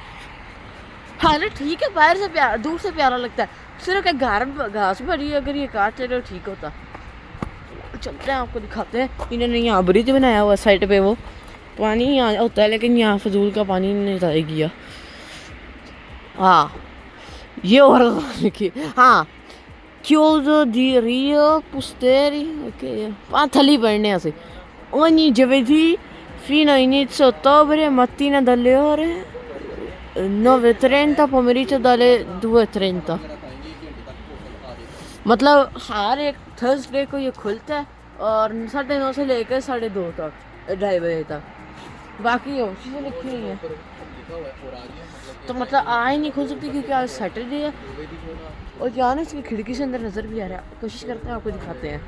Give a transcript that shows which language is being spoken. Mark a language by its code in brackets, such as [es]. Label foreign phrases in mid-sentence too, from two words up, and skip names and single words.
[hi] हालत ठीक है, बाहर से प्यारा, दूर से प्यारा लगता है, सिर्फ एक घास भरी है, अगर ये काट ले तो ठीक होता। चलते हैं आपको दिखाते हैं। इन्होंने यहाँ ब्रिज बनाया हुआ साइड पे, वो पानी यहाँ होता है लेकिन यहाँ फजूल का पानी नहीं जाएगी। हाँ ये और लिखिए, हाँ [it] chiuso di Rio Pusteri, [hi] ok, Pantali Bernese. [it] Ogni giovedì fino a inizio ottobre, mattina dalle ore 9:30, pomeriggio dalle 2:30. [hi] मतलब हर एक थर्सडे को ये खुलता है और 9:30 से लेकर 2:30 तक, 2:30 बजे तक। बाकी और चीज़ें लिखी हुई हैं, तो मतलब आज नहीं खुल सकती क्योंकि आज सैटरडे है। और यहाँ ना इसकी खिड़की से अंदर नज़र भी आ रहा है, कोशिश करते हैं आपको दिखाते हैं।